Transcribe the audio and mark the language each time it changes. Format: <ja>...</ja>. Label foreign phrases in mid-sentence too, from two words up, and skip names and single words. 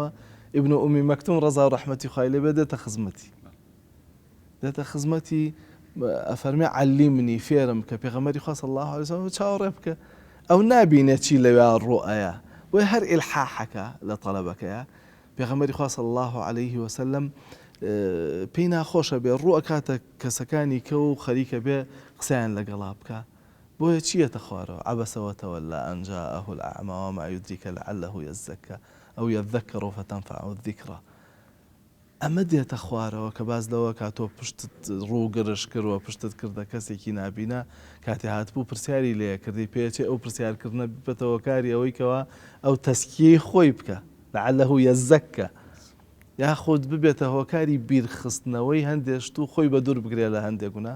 <ckb>ئیبن ئومی مەکتوم ڕەزا و ڕەحمەتی خوای لێ بێ دێتە خزمەتی، دێتە خزمەتی، ئەفەرمێ عەلیمنی فێرم کە پێغەمبەری خوا</ckb> <ar>صلی الله عليه وسلم</ar> <ckb>چاوەڕێ بکە، ئەو نابینێت چی لەوێ ڕوئەیە، بۆیە هەر ئیلحاحەکە لە تەڵەبەکەیە. پێغەمبەری خوا</ckb> <ar>صلی الله عليه وسلم</ar> <ckb>پێی ناخۆشە بێ ڕوئە کاتە کەسەکانی کە و خەریکە بێ قسەیان لەگەڵا بکە، بۆیە چیەتە خوارەوە؟</ckb> <ar>عەبەسە وتەوەلە ئەن جاءه الأعمى وما يدريك لعله يزكى أو يذكر فتنفعه الذكرى.</ar> <ckb>ئەمە دێتە خوارەوە کە باز لەوە کاتۆ پشتت ڕوو گەرش کردووە، پشتت کردە کەسێکی نابینە، کاتێ هاتبوو پرسیاری لێ کردی، پێچێ ئەو پرسیارکردنە بێتەوە کاری ئەوەی کەوە ئەو تەسکیەی خۆی بکە</ckb> <ar>لعله يزكى،</ar> <ckb>یاخود ببێتە هۆکاری بیرخستنەوەی هەندێک شت و خۆی بە دوور بگرێ لە هەندێک گوناه.</ckb>